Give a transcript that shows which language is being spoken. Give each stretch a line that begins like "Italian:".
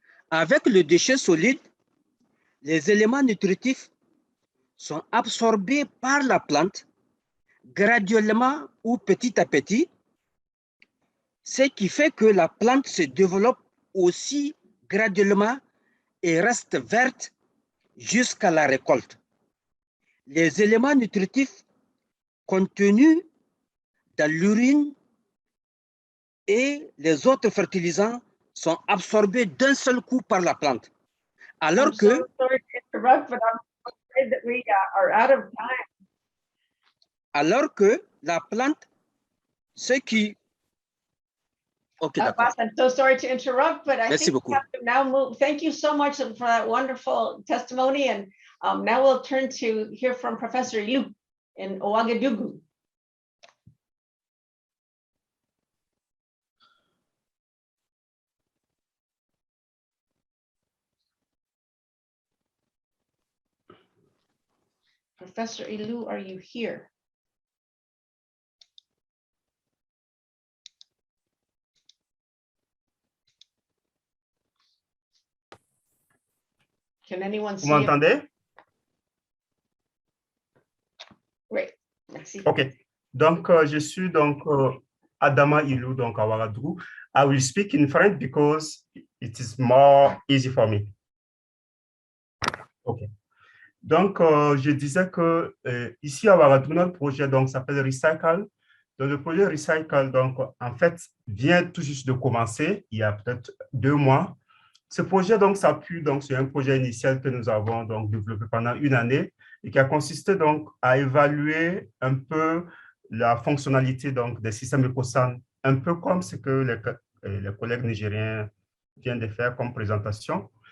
French: Avec le déchet solide, les éléments nutritifs sont absorbés par la plante graduellement ou petit à petit, ce qui fait que la plante se développe aussi graduellement et reste verte jusqu'à la récolte. Les éléments nutritifs contenus dans l'urine et les autres fertilisants sont absorbés d'un seul coup par la plante. Alors
English: I'm so sorry to interrupt, but I'm afraid that we are out of time.
French: Alors que la plante, ce qui... Ok, d'accord.
English: I'm so sorry to interrupt, but I
French: Merci
English: think
French: beaucoup.
English: we have to now move. Thank you so much for that wonderful testimony. And now we'll turn to hear from Professor Liu in Ouagadougou. Professor Ilou, are you here? Can anyone see
French: Vous m'entendez?
English: Great,
French: merci.
English: OK.
French: Donc, je suis donc Adama Ilou, donc à Ouagadougou.
English: I will speak in French because it is more easy for me. OK.
French: Donc, je disais que ici à Ouagadougou, notre projet s'appelle Recycle. Donc, le projet Recycle, donc, en fait, vient tout juste de commencer, il y a peut-être 2 mois. Ce projet s'appuie sur un projet initial que nous avons développé pendant 1 année et qui a consisté à évaluer un peu la fonctionnalité des systèmes EcoSan, un peu comme ce que les collègues nigériens viennent de faire comme présentation.